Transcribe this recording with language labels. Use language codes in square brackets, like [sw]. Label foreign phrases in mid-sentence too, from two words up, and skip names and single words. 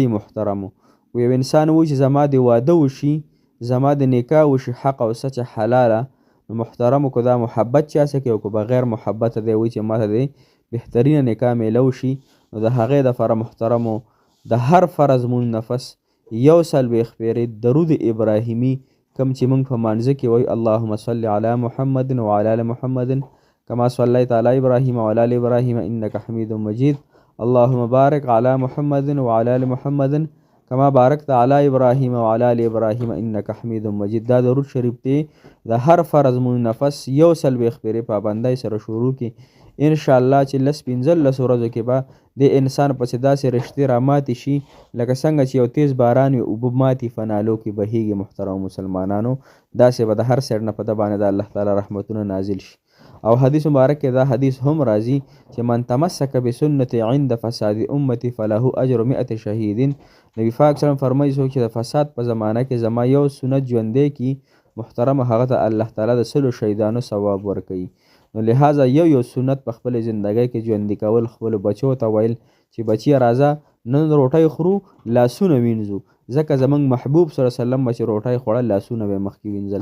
[ps] محترمو، یو انسان وایي چې زما د واده وشي، زما د نکاح وشي حق او سچ حلاله، نو محترمو که دا محبت چا څه کوي او که بغیر محبته دی وایي چې ماته د بهترینه نکاح میلو شي، نو د هغې دپاره محترمو د هر فرض مونځ نفس 140 پیرې درود ابراهیمي کوم چې موږ په مانځه کې وایو، [ar] اللهم صل علی محمد وعلى ال محمد کما صلیت علی ابراهیم وعلى ال ابراهیم انک حمید مجید، اللهم بارک علی محمد وعلى ال محمد کما بارکت علی ابراهیم وعلى ال ابراهیم انک حمید مجید. [ps] دا درود شریف دی د هر فرض مونځ نفس 140 پیرې پابندۍ سره شروع کی، انشاءالله چې 15 ورځو کې به د انسان پسې داسې رشتې را ماتې شي لکه څنګه چې یو تیز باران وي اوبه ماتې په نالو کې بهیږي. محترم مسلمانانو، داسې به د هر سایډ نه په ده باندې د الله تعالی رحمتونه نازل شي. او حدیث مبارک کې دا حدیث هم راځي چې [ar] من تمسک بسنت عند فساد امتی فله اجر 100 شهیدین. [ps] نبی پاک سلام فرمایي څوک چې د فساد په زمانه کې زما یو سنت ژوندی کي، محترم هغه ته الله تعالی د 100 شهیدانو ثواب ورکوي. نو لہذا یو سنت په خپل ژوندۍ کې ژوندي کول، خپل بچو ته ویل چې بچیه راځه نن روټۍ خورو لاسونه وینځو، ځکه زموږ محبوب [ar] صلی الله علیه وسلم [ps] چې روټۍ خوړل لاسونه به مخکې وینځل.